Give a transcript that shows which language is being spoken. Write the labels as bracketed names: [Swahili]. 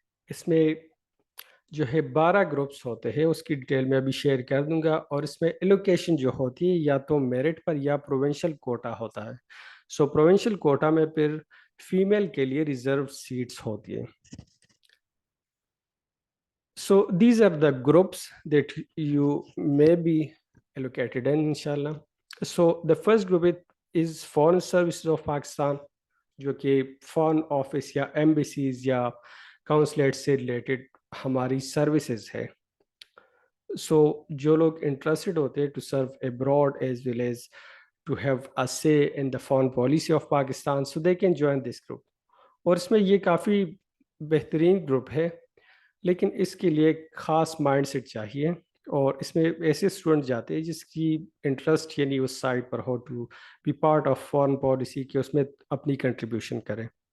[Urdu] اس میں جو ہے 12 گروپس ہوتے ہیں، اس کی ڈیٹیل میں ابھی شیئر کر دوں گا. اور اس میں ایلوکیشن جو ہوتی ہے یا تو میرٹ پر یا پروونشل کوٹا ہوتا ہے. سو پروونشل کوٹا میں پھر فیمیل کے لیے ریزرو سیٹس ہوتی ہیں. [English] So these are the groups that you may be allocated in inshallah. So the first group is Foreign Services of Pakistan, [Urdu] جو کہ فارن آفس یا ایمبیسیز یا کاؤنسلیٹ سے ریلیٹڈ ہماری سروسز ہے. سو جو لوگ انٹرسٹڈ ہوتے ہیں [English] To serve abroad as well as to have a say in the foreign policy of Pakistan, so they can join this group. [Urdu] اور اس میں یہ کافی بہترین گروپ ہے، لیکن اس کے لیے ایک خاص مائنڈ سیٹ چاہیے. اور اس میں ایسے اسٹوڈنٹ جاتے ہیں جس کی انٹرسٹ یعنی اس side per ہو [English] to be part of foreign policy, [Urdu] کہ اس میں اپنی کنٹریبیوشن کریں.